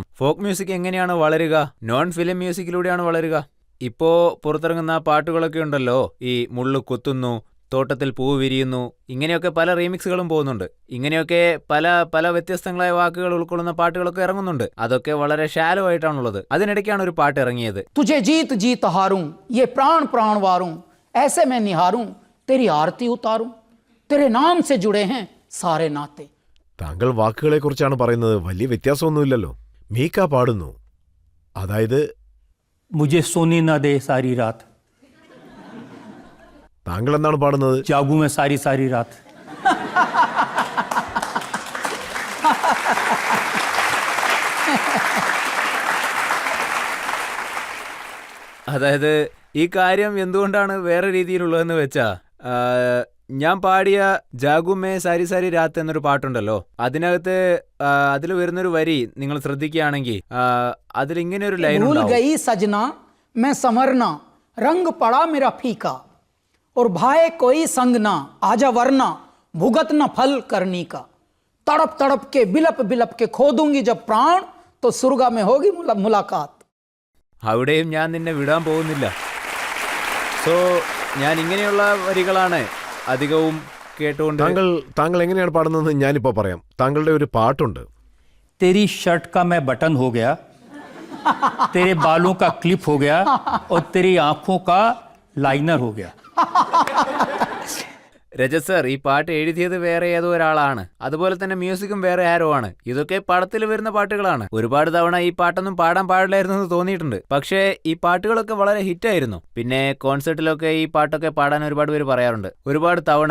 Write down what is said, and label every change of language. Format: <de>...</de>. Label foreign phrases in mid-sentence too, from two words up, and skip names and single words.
<en>folk music</en> <ml>എങ്ങനെയാണ് വളരുക?</ml> <en>non film</en> <ml>മ്യൂസിക്കിലൂടെയാണ് വളരുക. ഇപ്പോ പുറത്തിറങ്ങുന്ന പാട്ടുകളൊക്കെ ഉണ്ടല്ലോ, ഈ മുള്ളു കുത്തുന്നു, തോട്ടത്തിൽ പൂ വിരിയുന്നു, ഇങ്ങനെയൊക്കെ പല റീമിക്സുകളും പോകുന്നുണ്ട്. ഇങ്ങനെയൊക്കെ പല പല വ്യത്യസ്തങ്ങളായ വാക്കുകൾ ഉൾക്കൊള്ളുന്ന പാട്ടുകളൊക്കെ ഇറങ്ങുന്നുണ്ട്. അതൊക്കെ വളരെ ഷാലോ ആയിട്ടാണുള്ളത്. അതിനിടയ്ക്കാണ് ഒരു പാട്ട് ഇറങ്ങിയത്.</ml> <hi>तुझे जीत जीत हारूं, ये प्राण प्राण वारूं, ऐसे मैं निहारूं, तेरी आरती उतारूं, तेरे नाम से जुड़े हैं सारे नाते.</hi> <ml>താങ്കൾ വാക്കുകളെക്കുറിച്ചാണ് പറയുന്നത്, വലിയ വ്യത്യാസമൊന്നുമില്ലല്ലോ. മീക്ക പാടുന്നു, അതായത്</ml> <hi>मुझे सोने न दे सारी रात,</hi> <ml>താങ്കൾ എന്താണ് പാടുന്നത്?</ml> <hi>जागू मैं सारी सारी रात.</hi> <ml>അതായത് ഈ കാര്യം എന്തുകൊണ്ടാണ് വേറെ രീതിയിലുള്ളതെന്ന് വെച്ചാ, ഞാൻ പാടിയ ജാഗുമേ സാരി സാരി രാത്ത് എന്നൊരു പാട്ടുണ്ടല്ലോ, അതിനകത്ത് അതിൽ വരുന്നൊരു വരി നിങ്ങൾ ശ്രദ്ധിക്കുകയാണെങ്കിൽ അതിലിങ്ങനെ ഒരു ലൈൻ</ml> <hi>भूल</hi> <ml>ഉണ്ടാവും.</ml> <hi>गई सजना मैं संवरना, रंग पड़ा मेरा फीका, और भाए कोई संग ना, आजा वरना भुगत न फल करनी का, तड़प तड़प के बिलप बिलप के खो दूंगी जब प्राण, तो सुर्गा में होगी मुलाकात.</hi> <ml>അവിടെയും ഞാൻ നിന്നെ വിടാൻ പോകുന്നില്ല. സോ ഞാൻ ഇങ്ങനെയുള്ള വരികളാണ് അധികവും കേട്ടുകൊണ്ട്. താങ്കൾ എങ്ങനെയാണ് പാടുന്നതെന്ന് ഞാനിപ്പോൾ പറയാം. താങ്കളുടെ ഒരു പാട്ടുണ്ട്.</ml> <hi>तेरी शर्ट का मैं बटन हो गया, तेरे बालों का क्लिप हो गया, और तेरी आंखों का लाइनर हो गया.</hi> <ml>രജത് സർ, ഈ പാട്ട് എഴുതിയത് വേറെ ഏതോ ഒരാളാണ്. അതുപോലെ തന്നെ മ്യൂസിക്കും വേറെ ആരോ ആണ്. ഇതൊക്കെ പടത്തിൽ വരുന്ന പാട്ടുകളാണ്. ഒരുപാട് തവണ ഈ പാട്ടൊന്നും പാടാൻ പാടില്ലായിരുന്നു എന്ന് തോന്നിയിട്ടുണ്ട്. പക്ഷേ ഈ പാട്ടുകളൊക്കെ വളരെ ഹിറ്റായിരുന്നു. പിന്നെ കോൺസേർട്ടിലൊക്കെ ഈ പാട്ടൊക്കെ പാടാൻ ഒരുപാട് പേര് പറയാറുണ്ട്, ഒരുപാട് തവണ.</ml>